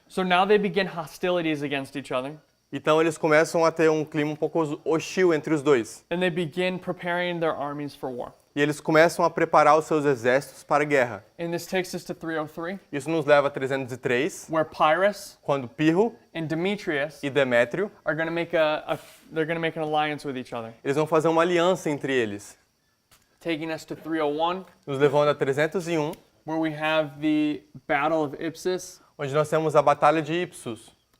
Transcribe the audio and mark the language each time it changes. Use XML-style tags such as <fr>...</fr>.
<en>So now they begin hostilities against each other.</en> <pt>Então eles começam a ter um clima um pouco hostil entre os dois.</pt> <en>And they begin preparing their armies for war.</en> <pt>E eles começam a preparar os seus exércitos para a guerra.</pt> <en>And this takes us to 303,</en> <pt>Isso nos leva a 303,</pt> <en>where Pyrrhus</en> <pt>quando Pirro</pt> <en>and Demetrius</en> <pt>e Demétrio,</pt> <en>are going to make an alliance with each other.</en> <pt>eles vão fazer uma aliança entre eles.</pt> <en>Taking us to 301,</en> <pt>Nos levando a 301,</pt> <en>where we have the Battle of Ipsus.</en> <pt>onde nós temos a Batalha de Ipsus.</pt>